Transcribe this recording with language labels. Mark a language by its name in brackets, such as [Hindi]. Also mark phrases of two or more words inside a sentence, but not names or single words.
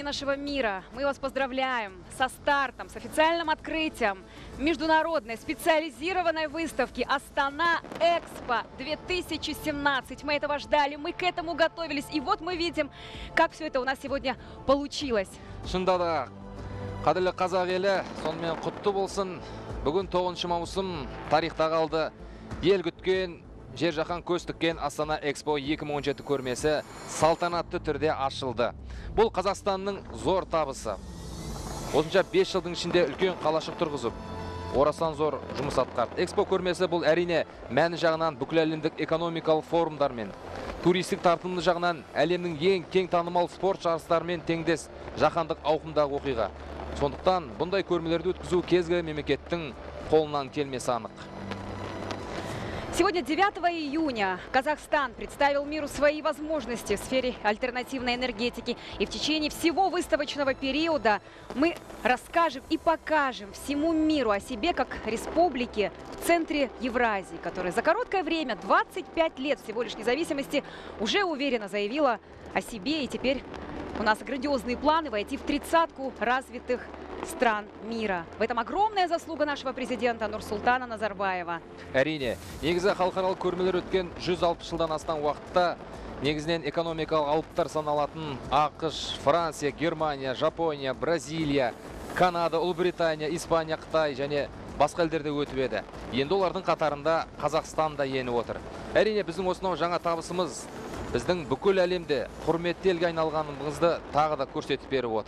[Russian] нашего мира, мы вас поздравляем со стартом, с официальным открытием международной специализированной выставки Астана Экспо 2017. Мы этого ждали, мы к этому готовились, и вот мы видим, как все это у нас сегодня получилось. [Kazakh] Шында да, қадірлі қазақ елі, сонымен құтты болсын. Бүгін 9 маусым тарихта қалды. Ел күткен, жер жаһан көз тіккен Астана Экспо 2017 көрмесі салтанатты түрде ашылды. Бұл Қазақстанның зор табысы. Осынша 5 жылдың ішінде үлкен қалашық тұрғызып, орасан зор жұмыс атқарды. Экспо көрмесі бұл әрине мәні жағынан бүкіл әлемдік экономикалық форумдармен, туристік тартымды жағынан әлемнің ең кең танымал спорт жарыстарымен теңдес жаһандық ауқымдағы оқиға. Сондықтан бұндай көрмелерді өткізу кезгі мемлекеттің қолынан келмесі анық. [Russian] Сегодня, 9 июня, Казахстан представил миру свои возможности в сфере альтернативной энергетики. И в течение всего выставочного периода мы расскажем и покажем всему миру о себе как республике в центре Евразии, которая за короткое время, 25 лет всего лишь независимости, уже уверенно заявила о себе. И теперь у нас грандиозные планы войти в 30-ку развитых стран мира. В этом огромная заслуга нашего президента Нурсултана Назарбаева. [Kazakh] Әрине, негізі халықаралық көрмелер өткен 160 жылдан астам уақытта негізінен экономикалық алыптар саналатын ақш, Франция, Германия, Жапония, Бразилия, Канада, Ұлыбритания, Испания, Қытай және басқа елдерде өтіп еді. Енді олардың қатарында Қазақстан да еніп отыр. Әрине, біздің осынау жаңа табысымыз біздің бүкіл әлемде құрметті елге айналғанымызды тағы да көрсетіп беріп отыр.